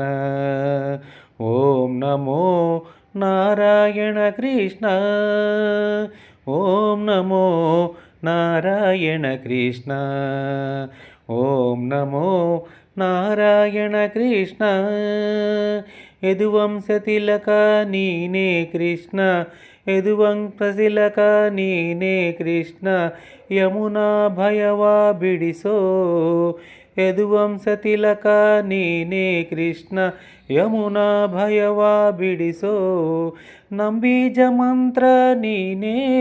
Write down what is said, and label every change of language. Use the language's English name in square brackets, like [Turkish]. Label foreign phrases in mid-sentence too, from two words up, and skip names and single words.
[Telugu] ఓం నమో నారాయణ కృష్ణ. ఓం నమో నారాయణ కృష్ణ. ఓం నమో నారాయణ కృష్ణ. యదువంశతిలక నీనే కృష్ణ. [Kannada] ಯದುವಂಶತಿಲಕ ನೀನೇ ಕೃಷ್ಣ. ಯಮುನಾ ಭಯವಾ ಬಿಡಿಸೋ ಯದುವಂಶತಿಲಕ ನೀನೇ ಕೃಷ್ಣ. ಯಮುನಾ ಭಯವಾ ಬಿಡಿಸೋ ನಂಬೀಜ ಮಂತ್ರ ನೀನೇ.